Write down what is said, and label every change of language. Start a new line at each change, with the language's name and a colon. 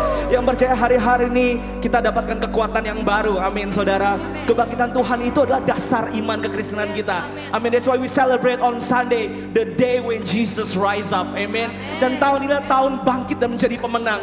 Indonesian: Yang percaya hari-hari ini kita dapatkan kekuatan yang baru. Amin saudara. Kebangkitan Tuhan itu adalah dasar iman kekristenan kita. Amin.
English: That's why we celebrate on Sunday, the day when Jesus rise up.
Indonesian: Amin. Dan tahun ini adalah tahun bangkit dan menjadi pemenang.